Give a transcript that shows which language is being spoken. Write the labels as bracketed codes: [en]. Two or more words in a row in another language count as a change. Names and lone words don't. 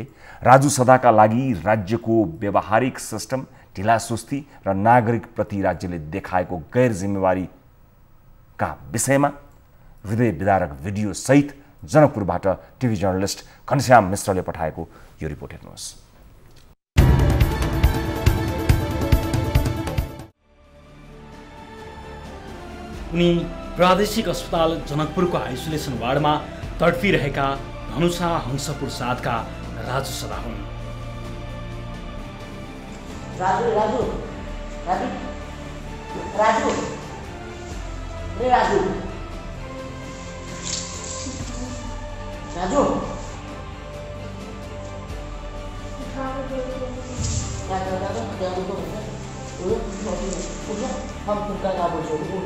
[ne] राजु सदाका लागि राज्यको व्यवहारिक सिस्टम, ढिलासुस्ती र नागरिकप्रति राज्यले देखाएको गैर जिम्मेवारीका विषयमा हृदय विदारक भिडियो सहित जनकपुरबाट [en] TV journalist [ne] घनश्याम मिश्रले पठाएको यो रिपोर्ट हेर्नुहोस्। उनी प्रादेशिक अस्पताल जनकपुरको आइसोलेसन वार्डमा तडपिरहेका धनुषा हंसपुर 7 का राजु सदा हुन्। [hi] राजू राजू राजू राजू रे राजू राजू हम तुमका का बोल रहे हो?